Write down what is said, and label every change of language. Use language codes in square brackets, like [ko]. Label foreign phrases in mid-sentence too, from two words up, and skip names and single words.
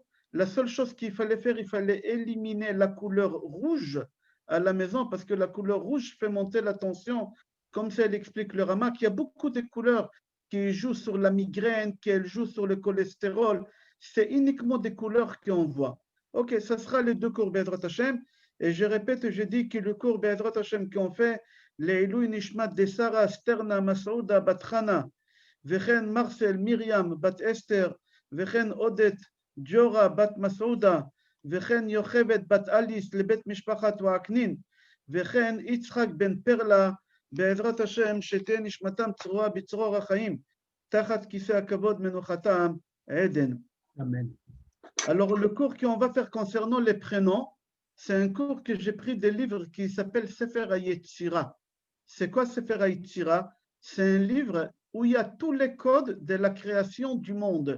[fr] La seule chose qu'il fallait faire, il fallait éliminer la couleur rouge à la maison, parce que la couleur rouge fait monter la tension, comme ça l'explique le Rama, qu'il y a beaucoup de couleurs qui jouent sur la migraine, qui jouent sur le cholestérol. C'est uniquement des couleurs qu'on voit. Ok, ça sera les deux cours [he] בעזרת השם. [fr] Et je répète, je dis que le cours [he] בעזרת השם [fr] qu'on fait, [he] לעילוי נשמת [fr] de Sarah Sterna Masouda Batrana, Vechen Marcel Myriam Bat Esther, Vechen Odet Diora Bat Masouda, Vechen Yochevet Bat Alice Lebet Mishpachat Waaknin, Vechen Yitzhak Ben Perla, [he] בעזרת השם, שתהא נשמתם צרורה בצרור החיים, תחת כסא הכבוד מנוחתם עדן. [fr] Amen. Alors, le cours qu'on va faire concernant les prénoms, c'est un cours que j'ai pris des livres qui s'appelle Sefer HaYetzira. C'est quoi Sefer HaYetzira? C'est un livre où il y a tous les codes de la création du monde.